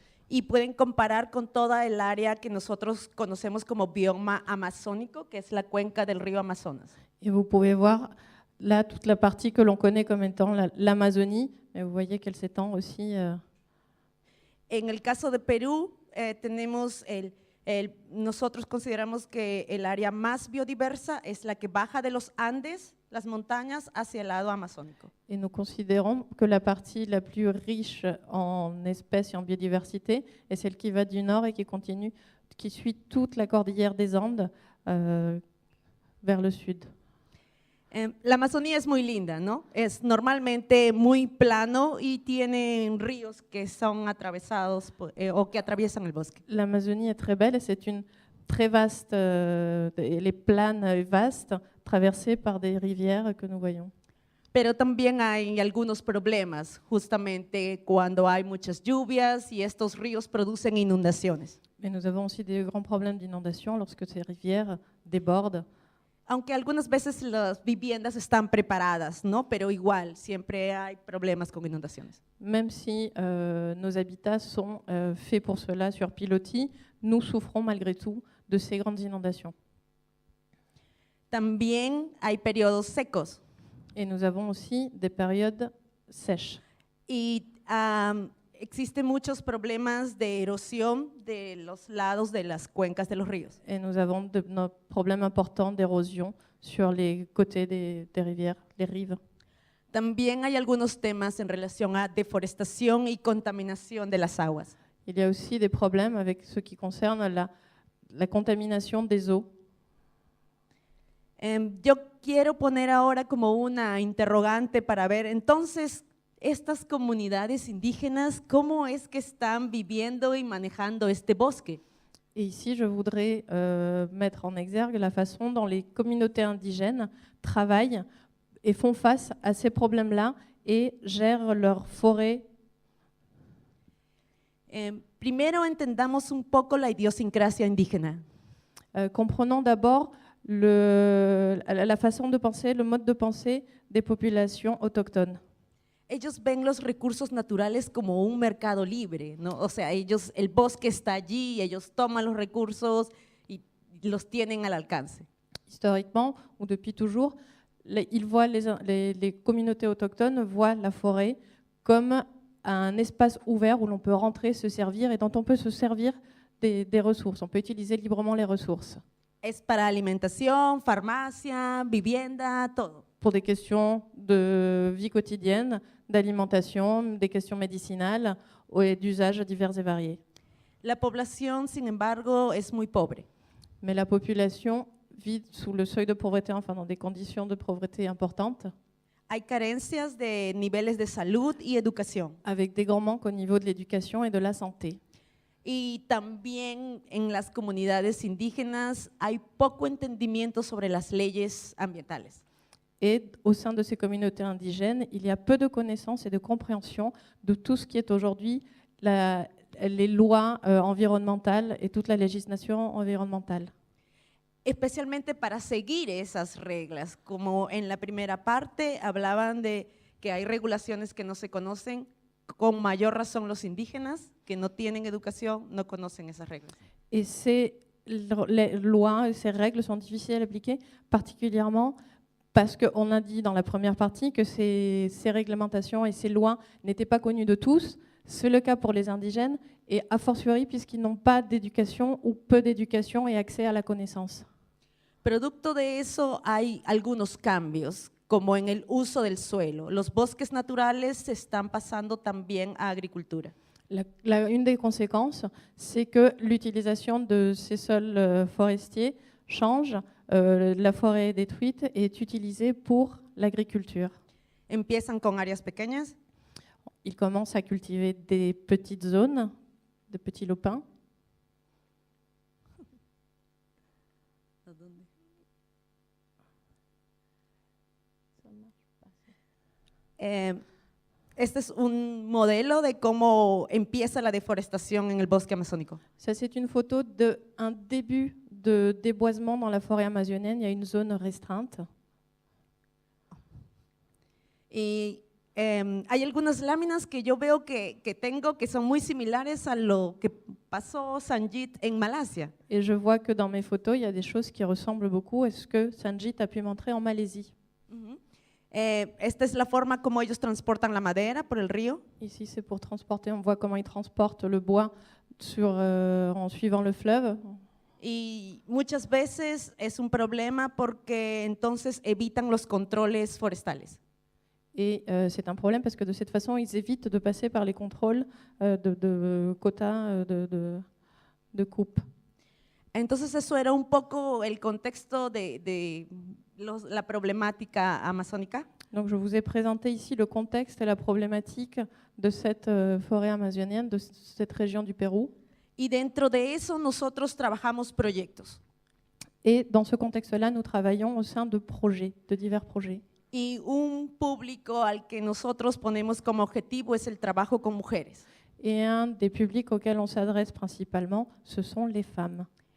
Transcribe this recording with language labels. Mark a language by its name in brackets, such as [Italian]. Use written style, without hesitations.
[Spanish] Y pueden comparar con toda el área que nosotros conocemos como bioma amazónico, que es la cuenca del río Amazonas. [French] Et vous pouvez voir là toute la partie que l'on connaît comme étant l'Amazonie, mais vous voyez qu'elle s'étend aussi. [Spanish] En el caso de Perú, tenemos nosotros consideramos que el área más biodiversa es la que baja de los Andes, las montañas, hacia el lado amazónico. [French] Et nous considérons que la partie la plus riche en espèces et en biodiversité est celle qui va du nord et qui continue, qui suit toute la cordillère des Andes vers le sud. [Spanish] La Amazonía es muy linda, ¿no? Es normalmente muy plano y tienen ríos que son atravesados o que atraviesan el bosque. [French] L'Amazonie est très belle et c'est une très vaste, elle est plane et vaste, traversée par des rivières que nous voyons. [Spanish] Pero también hay algunos problemas, justamente cuando hay muchas lluvias y estos ríos producen inundaciones. [French] Mais nous avons aussi des grands problèmes d'inondation lorsque ces rivières débordent. [Spanish] Aunque algunas veces las viviendas están preparadas, ¿no? Pero igual, siempre hay problemas con inundaciones. [French] Même si nos habitats sont faits pour cela sur pilotis, nous souffrons malgré tout de ces grandes inondations. [Spanish] También hay periodos secos. [French] Et nous avons aussi des périodes sèches. [Spanish] Y existen muchos problemas de erosión de los lados de las cuencas de los ríos. [French] Et nous avons de problèmes importants d'érosion sur les côtés des rivières, les rives. [Spanish] También hay algunos temas en relación a deforestación y contaminación de las aguas. [French] Il y a aussi des problèmes avec ce qui concerne la contamination des eaux. [Spanish] Yo quiero poner ahora como una interrogante para ver, entonces, estas comunidades indígenas, ¿cómo es que están viviendo y manejando este bosque? [French] Et ici, je voudrais mettre en exergue la façon dont les communautés indigènes travaillent et font face à ces problèmes-là et gèrent leurs forêts. [Spanish] Primero entendamos un poco la idiosincrasia indígena. [French] Comprenons d'abord la façon de penser, le mode de pensée des populations autochtones. [Spanish] Ellos ven los recursos naturales como un mercado libre, ¿no? O sea, ellos, el bosque está allí, ellos toman los recursos y los tienen al alcance. [French] Historiquement, ou depuis toujours, ils voient les communautés autochtones voient la forêt comme un espace ouvert où l'on peut rentrer, se servir et dont on peut se servir des ressources. On peut utiliser librement les ressources. [Spanish] Es para alimentación, farmacia, vivienda, todo. [French] Pour des questions de vie quotidienne, d'alimentation, des questions médicinales et d'usages divers et variés. [Spanish] La población, sin embargo, es muy pobre. [French] Mais la population vit sous le seuil de pauvreté, enfin dans des conditions de pauvreté importantes, [Spanish] Hay carencias de niveles de salud y educación. [French] avec des grands manques au niveau de l'éducation et de la santé. [Spanish] Y también en las comunidades indígenas hay poco entendimiento sobre las leyes ambientales. [French] Et au sein de ces communautés indigènes, il y a peu de connaissances et de compréhension de tout ce qui est aujourd'hui les lois environnementales et toute la législation environnementale. [Spanish] Especialmente para seguir esas reglas, como en la primera parte hablaban de que hay regulaciones que no se conocen, con mayor razón los indígenas que no tienen educación, no conocen esas reglas. [French] Et ces lois et ces règles sont difficiles à appliquer, particulièrement parce qu'on a dit dans la première partie que ces réglementations et ces lois n'étaient pas connues de tous. C'est le cas pour les indigènes et a fortiori puisqu'ils n'ont pas d'éducation ou peu d'éducation et accès à la connaissance. [Spanish] Producto de eso hay algunos cambios, como en el uso del suelo. Los bosques naturales se están pasando también a agricultura. [French] Une des conséquences, c'est que l'utilisation de ces sols forestiers change. La forêt est détruite et est utilisée pour l'agriculture. [Spanish] Empiezan con áreas pequeñas, [French] Ils commencent à cultiver des petites zones, de petits lopins. [Spanish] Este es un modelo de cómo empieza la deforestación en el bosque amazónico. [French] Ça, c'est une photo d'un début de déboisement dans la forêt amazonienne. Il y a une zone restreinte. [Spanish] Y hay algunas láminas que yo veo que tengo que son muy similares a lo que pasó Sanjit en Malasia. [French] Et je vois que dans mes photos, il y a des choses qui ressemblent beaucoup à ce que Sanjit a pu montrer en Malaisie. [Spanish] Esta es la forma como ellos transportan la madera por el río. [French] Ici, c'est pour transporter. On voit comment ils transportent le bois en suivant le fleuve. [Spanish] Y muchas veces es un problema porque entonces evitan los controles forestales. [French] Et c'est un problème parce que de cette façon, ils évitent de passer par les contrôles de quotas de coupe. [Spanish] Entonces eso era un poco el contexto de la problemática amazónica. [French] Donc je vous ai présenté ici le contexte et la problématique de cette forêt amazonienne, de cette région du Pérou. [Spanish] Y dentro de eso nosotros trabajamos proyectos. [French] Et dans ce contexte-là, nous travaillons au sein de projets, de divers projets. [Spanish] Y un público al que nosotros ponemos como objetivo es el trabajo con mujeres. [French] Et un des publics auxquels on s'adresse principalement, ce sont les femmes.